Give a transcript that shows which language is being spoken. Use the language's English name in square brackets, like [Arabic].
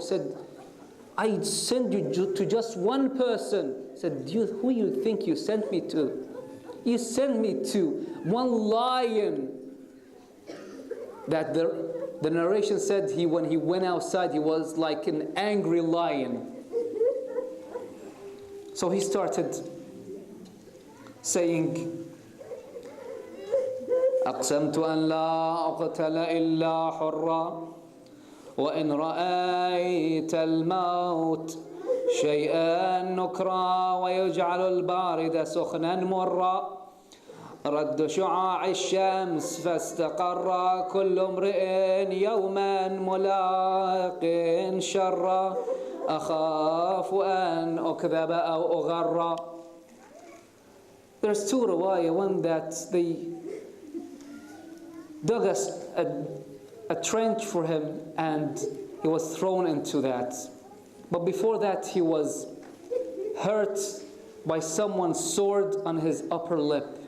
[English] Said, I send you to just one person. Said, who you think you sent me to? You sent me to one lion. That the narration said when he went outside, he was like an angry lion. So he started saying, [Arabic] أقسمت أن لا أقتل إلا حرا وإن رأيت الموت شيئا نكرا ويجعل البارد سخنا مرا رد شعاع الشمس فاستقر كل امرئ يوما ملاق شرا أخاف أن أكذب أو أغرى. [English] There's two riwayah, one that they dug a trench for him and he was thrown into that. But before that he was hurt by someone's sword on his upper lip.